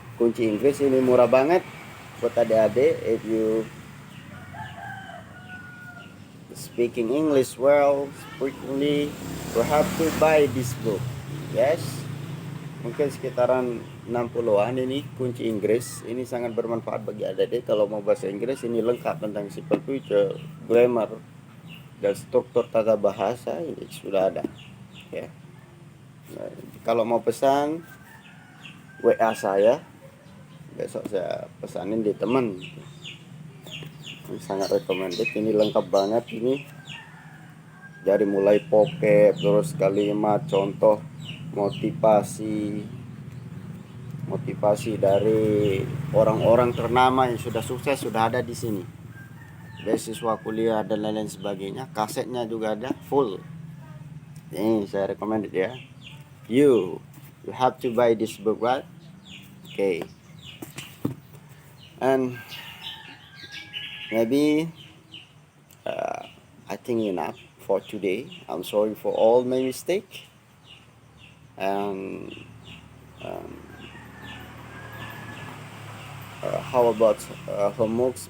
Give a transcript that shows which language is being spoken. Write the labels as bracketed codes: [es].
[id] Kunci Inggris ini murah banget buat adik-adik. [en] If you speaking English well, frequently, you have to buy this book. [id] Yes, mungkin sekitaran 60-an ini kunci Inggris. Ini sangat bermanfaat bagi adik-adik kalau mau bahasa Inggris. Ini lengkap tentang simple future, grammar, dan struktur tata bahasa. Ini sudah ada ya. Nah, kalau mau pesan, WA saya, besok saya pesanin di teman. Ini sangat recommended, ini lengkap banget. Ini dari mulai vocab, terus kalimat, contoh, motivasi dari orang-orang ternama yang sudah sukses sudah ada di sini. Beasiswa kuliah dan lain-lain sebagainya. Kasetnya juga ada full. Ini saya recommended ya. [en] You have to buy this book, right? Okay. And maybe I think enough for today. I'm sorry for all my mistake. And how about homeworks?